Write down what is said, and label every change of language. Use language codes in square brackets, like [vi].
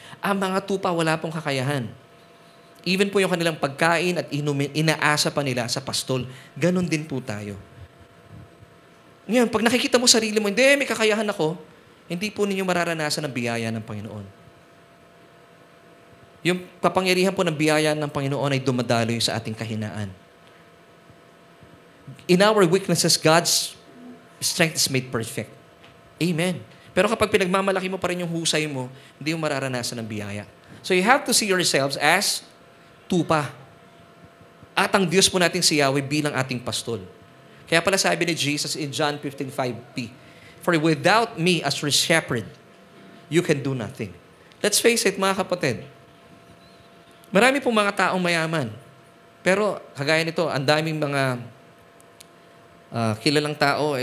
[tl] Ang mga tupa, wala pong kakayahan. Even po yung kanilang pagkain at inumin, inaasa pa nila sa pastol. Ganon din po tayo. Ngayon, pag nakikita mo sarili mo, hindi, may kakayahan ako, hindi po ninyo mararanasan ang biyaya ng Panginoon. Yung kapangyarihan po ng biyaya ng Panginoon ay dumadaloy sa ating kahinaan. [en] In our weaknesses, God's strength is made perfect. Amen. [tl] Pero kapag pinagmamalaki mo pa rin yung husay mo, hindi mo mararanasan ng biyaya. [en] So you have to see yourselves as [tl] tupa. At ang Diyos po natin si Yahweh bilang ating pastol. Kaya pala sabi ni [en] Jesus in John 15:5b, "For without me as your shepherd, you can do nothing." Let's face it, [tl] mga kapatid. Marami pong mga taong mayaman. Pero kagaya nito, ang daming mga kilalang tao.